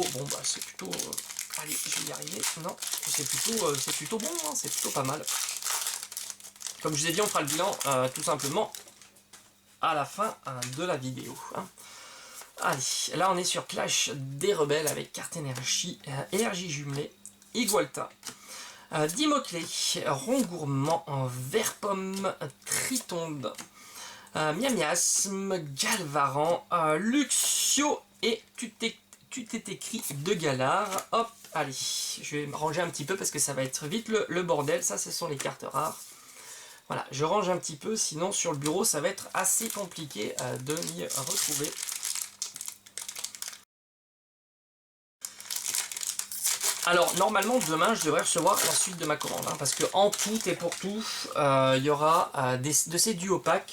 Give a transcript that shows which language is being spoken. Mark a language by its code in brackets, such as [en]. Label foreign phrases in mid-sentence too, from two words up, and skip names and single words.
[fr] Bon bah c'est plutôt... allez, je vais y arriver. Non, c'est plutôt bon, hein, c'est plutôt pas mal. Comme je vous ai dit, on fera le bilan tout simplement à la fin de la vidéo. Hein. Allez, là on est sur Clash des Rebelles avec carte énergie, énergie jumelée, Igualta, Dimoclé, Rongourmand, Vert-Pomme, Tritonde, Miamiasme, Galvaran, Luxio et tu t'es écrit de Galar. Hop, allez, je vais me ranger un petit peu parce que ça va être vite le bordel. Ça, ce sont les cartes rares. Voilà, je range un petit peu, sinon sur le bureau, ça va être assez compliqué de m'y retrouver. Alors, normalement, demain, je devrais recevoir la suite de ma commande, hein, parce que en tout et pour tout, il y aura de ces duos packs.